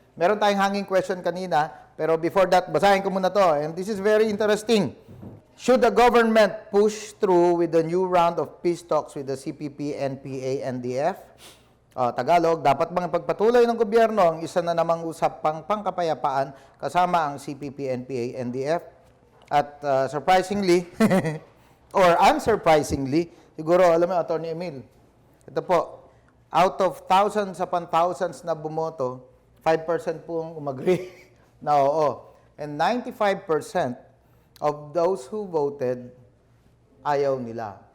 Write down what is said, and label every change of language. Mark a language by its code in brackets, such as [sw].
[tl] Meron tayong [en] hanging question [tl] kanina, pero [en] before that, [tl] basahin ko muna to. [en] And this is very interesting. Should the government push through with the new round of peace talks with the CPP-NPA-NDF? [tl] Tagalog, dapat bang ipagpatuloy ng gobyerno ang isa na namang usapang pang-kapayapaan kasama ang CPP-NPA-NDF? At [en] surprisingly, or unsurprisingly, [tl] siguro, alam mo, Atty. Emil, ito po, [en] out of thousands upon thousands [tl] na bumoto, 5% pong umagri na oo. [en] And 95% of those who voted, [tl] ayaw nila.